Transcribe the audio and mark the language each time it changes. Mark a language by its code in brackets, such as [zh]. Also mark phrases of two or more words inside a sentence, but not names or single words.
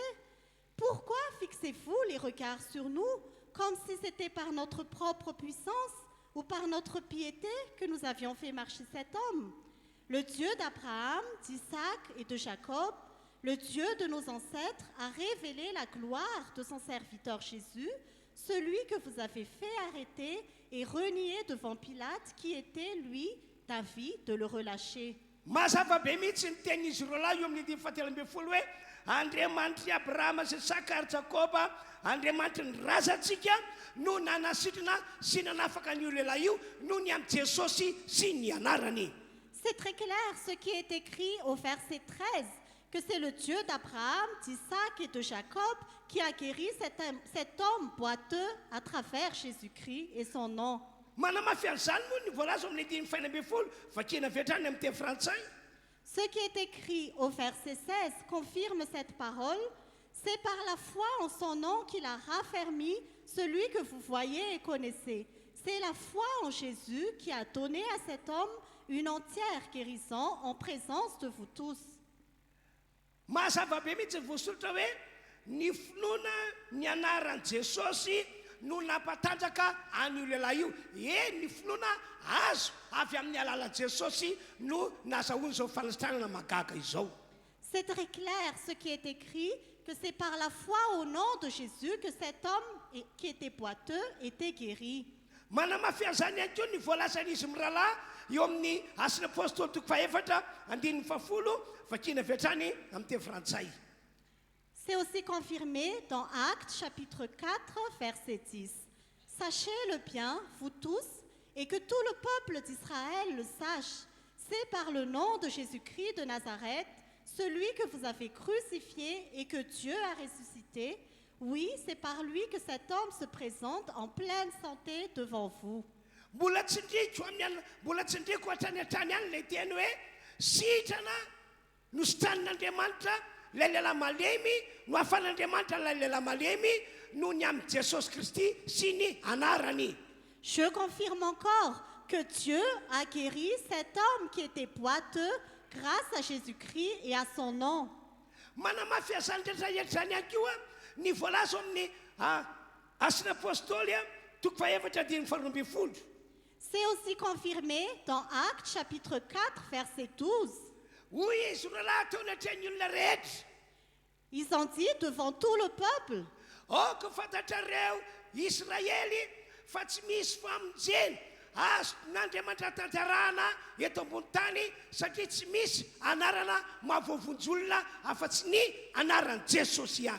[fr] Pourquoi fixez-vous les regards sur nous, comme si c'était par notre propre puissance ou par notre piété que nous avions fait marcher cet homme? Le Dieu d'Abraham, d'Isaac et de Jacob, le Dieu de nos ancêtres, a révélé la gloire de son serviteur Jésus, celui que vous avez fait arrêter et renier devant Pilate, qui était, lui, d'avis de le relâcher. [mg] Mazava be mihitsy ny tenin'izy roalahy eo amin'ny andiny fahatelo ambin'ny folo hoe Andriamanitry Abrahama sy Isaka ary Jakoba, Andriamanitry ny razantsika no nanasitrana sy nanafaka ny olona io noho ny amin'ny Jesosy sy ny anarany. [fr] C'est très clair ce qui est écrit au verset 13, que c'est le Dieu d'Abraham, d'Isaac et de Jacob qui a guéri cet homme boiteux à travers Jésus-Christ et son nom. [mg] Manamafy an'izany moa ny voalaza amin'ny andiny faha 11 vakina vetrany amin'ny teny frantsay. [fr] Ce qui est écrit au verset 16 confirme cette parole. C'est par la foi en son nom qu'il a raffermi celui que vous voyez et connaissez. C'est la foi en Jésus qui a donné à cet homme une entière guérison en présence de vous tous. [mg] Mazava be mihitsy voasoratra hoe ny finoana ny anaran'i Jesosy no nampatanjaka any olona io. Ny finoana azo avy amin'ny alalan'i Jesosy no nazahoany izao fanasitranana magaga izao. [fr] C'est très clair ce qui est écrit, que c'est par la foi au nom de Jésus que cet homme qui était boiteux était guéri. [mg] Manamafy an'izany ihany koa ny voalazan'izy mirahalahy eo amin'ny Asin'ny Apôstôly toko faha 4 vakina vetrany amin'ny teny frantsay. [fr] C'est aussi confirmé dans Actes chapitre 4 verset 10. Sachez-le bien, vous tous, et que tout le peuple d'Israël le sache. C'est par le nom de Jésus-Christ de Nazareth, celui que vous avez crucifié et que Dieu a ressuscité. Oui, c'est par lui que cet homme se présente en pleine santé devant vous. [mg] Mbola tsindriko hatrany hatrany any ilay teny hoe sitrana no sitran'Andriamanitra ilay lehilahy malemy no ahafan'Andriamanitra ilay lehilahy malemy noho ny amin'ny Jesosy Kristy sy ny anarany. [fr] Je confirme encore que Dieu a guéri cet homme qui était boiteux grâce à Jésus-Christ et à son nom. [mg] Manamafy azany rehetra ihany koa ny voalaza amin'ny Asin'ny Apôstôly toko faha 4 [fr] C'est aussi confirmé dans Actes chapitre 4 verset 12. [mg] Hoy izy roalahy tao anatrany olona rehetra. [fr] Ils ont dit devant tout le peuple. [mg] oko fantatrareo Israely fa tsy misy famonjeny azo n'Andriamanitra tantarana eto ambony tany satria tsy misy anarana mahavoavonjy olona afa-tsy ny anaran'i Jesosy ihany.